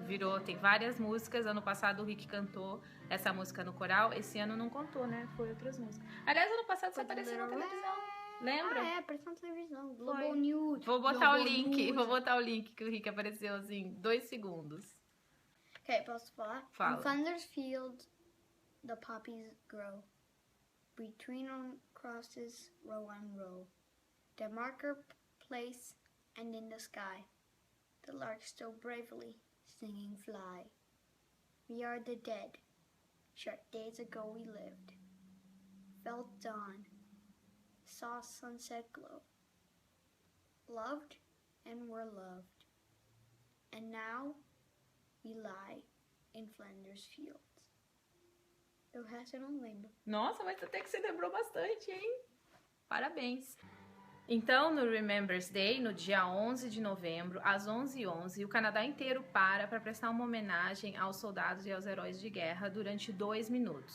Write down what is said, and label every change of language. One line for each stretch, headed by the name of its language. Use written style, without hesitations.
Portuguese: Virou, tem várias músicas. Ano passado o Rick cantou essa música no coral. Esse ano não contou, né? Foi outras músicas. Aliás, ano passado só apareceu na televisão. Lembra? Ah, apareceu na televisão.
English: Global
Portuguese: Foi.
English: News.
Portuguese: Vou botar
English: Global
Portuguese: o link.
English: News.
Portuguese: Vou botar o link que o Rick apareceu assim, 2 segundos. Ok, posso falar? Fala.
English: In Flanders Field, the poppies grow. Between on crosses, row on row. The marketplace and in the sky. The larks still bravely singing fly. We are the dead. Short days ago we lived. Felt dawn. Saw sunset glow. Loved and were loved. And now we lie in Flanders Fields.
Portuguese: O resto eu não lembro. Nossa, mas até que você lembrou bastante, hein? Parabéns. Então, no Remembrance Day, no dia 11 de novembro, às 11h11, o Canadá inteiro para prestar uma homenagem aos soldados e aos heróis de guerra durante 2 minutos.